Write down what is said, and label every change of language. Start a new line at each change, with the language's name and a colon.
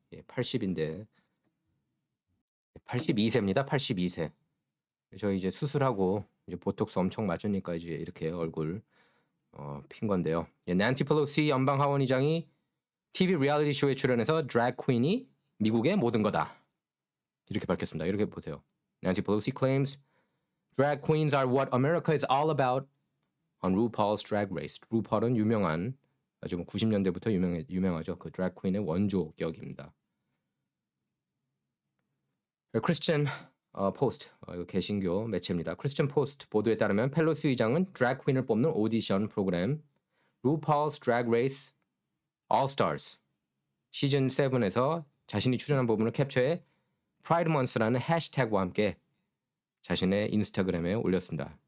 Korean: 예, 80인데 82세입니다. 82세. 저 이제 수술하고 이제 보톡스 엄청 맞으니까 이제 이렇게 얼굴 핀 건데요. 예, 낸시 펠로시 연방 하원의장이 TV 리얼리티 쇼에 출연해서 드래그 퀸이 미국의 모든 거다. 이렇게 밝혔습니다. 이렇게 보세요.
English: 낸시 펠로시 claims drag queens are what America is all about on RuPaul's Drag Race.
Korean: 루펄은 유명한 아주 90년대부터 유명하죠. 그 드래그 퀸의 원조격입니다. 크리스천 포스트 이거 개신교 매체입니다. 크리스천 포스트 보도에 따르면 펠로시 의장은 드래그 퀸을 뽑는 오디션 프로그램 RuPaul's Drag Race All Stars 시즌 7에서 자신이 출연한 부분을 캡처해 프라이드 먼스라는 해시태그와 함께 자신의 인스타그램에 올렸습니다.